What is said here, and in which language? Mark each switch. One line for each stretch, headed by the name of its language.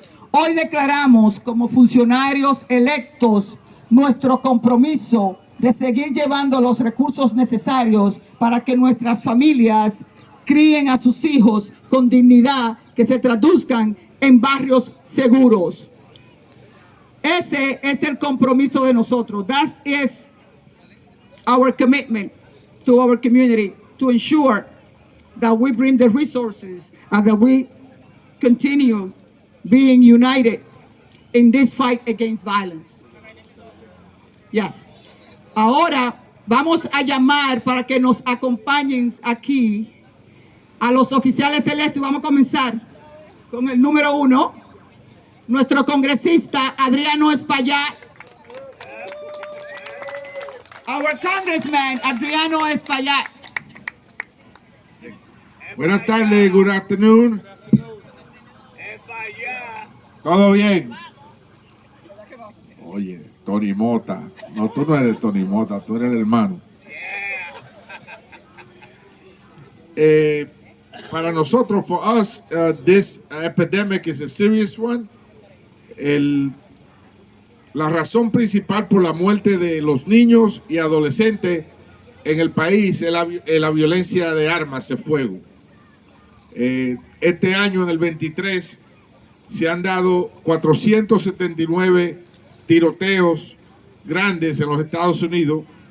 Spanish: Hoy declaramos como funcionarios electos nuestro compromiso de seguir llevando los recursos necesarios para que nuestras familias críen a sus hijos con dignidad, que se traduzcan en barrios seguros. Ese es el compromiso de nosotros.
English: That is our commitment to our community, to ensure that we bring the resources and that we continue being united in this fight against violence. Yes.
Spanish: Ahora vamos a llamar para que nos acompañen aquí a los oficiales electos. Vamos a comenzar con el número 1, nuestro congresista Adriano Espaillat.
English: Our congressman Adriano Espaillat.
Spanish: Buenas tardes,
English: good afternoon.
Spanish: ¿Todo bien? Oye, Tony Mota. No, tú no eres Tony Mota, tú eres el hermano. Para nosotros,
English: for us, this epidemic is a serious one.
Spanish: La razón principal por la muerte de los niños y adolescentes en el país es la violencia de armas de fuego. Este año, en el 23, se han dado 479 tiroteos grandes en los Estados Unidos.